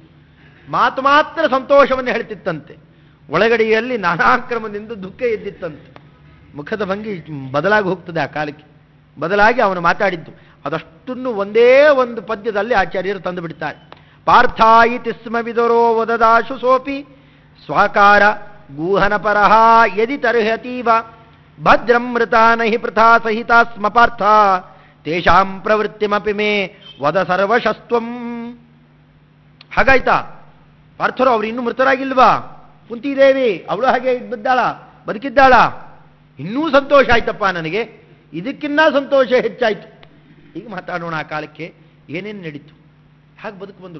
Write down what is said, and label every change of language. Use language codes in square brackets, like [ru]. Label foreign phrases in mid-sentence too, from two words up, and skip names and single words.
[kn] ಮಾತು ಮಾತ್ರ ಸಂತೋಷವನ್ನು ಹೇಳ್ತಿತ್ತಂತೆ, ಒಳಗಡೆಯಲ್ಲಿ ನಾನಾಕ್ರಮದಿಂದ ದುಃಖ ಎದ್ದಿತ್ತಂತೆ. ಮುಖದ ಭಂಗಿ ಬದಲಾಗಿ ಹೋಗ್ತದೆ ಆ ಕಾಲಕ್ಕೆ. ಬದಲಾಗಿ ಅವನು ಮಾತಾಡಿದ್ದು ಅದಷ್ಟನ್ನು ಒಂದೇ ಒಂದು ಪದ್ಯದಲ್ಲಿ ಆಚಾರ್ಯರು ತಂದು ಬಿಡ್ತಾರೆ. [sa] ಪಾರ್ಥಾಯಿತಿ ಸ್ಮ ವಿದುರೋ ವದದಾಶು ಸೋಪಿ ಸ್ವಾಕಾರ ಗೂಹನ ಪರಹ ಯದಿ ತರ್ಹತೀವ ಭದ್ರಂ ಮೃತಾ ನಹಿ ಪೃಥಾ ಸಹಿತ ಸ್ಮ ಪಾರ್ಥ ತೇಷಾಂ ಪ್ರವೃತ್ತಿಮಪಿ ಮೇ ವದ ಸರ್ವಶಸ್ತ್ವಂ. [kn] ಹಾಗಾಯ್ತಾ? ಪಾರ್ಥರು ಅವ್ರು ಇನ್ನೂ ಮೃತರಾಗಿಲ್ವಾ? ಕುಂತಿದೇವಿ ಅವಳು ಹಾಗೆ ಬಿದ್ದಾಳ, ಬದುಕಿದ್ದಾಳ. ಇನ್ನೂ ಸಂತೋಷ ಆಯ್ತಪ್ಪ ನನಗೆ, ಇದಕ್ಕಿನ್ನ ಸಂತೋಷ ಹೆಚ್ಚಾಯ್ತು. ಈಗ ಮಾತಾಡೋಣ ಆ ಕಾಲಕ್ಕೆ ಏನೇನು ನಡೀತು, ಹಾಗೆ ಬದುಕು ಬಂದರು.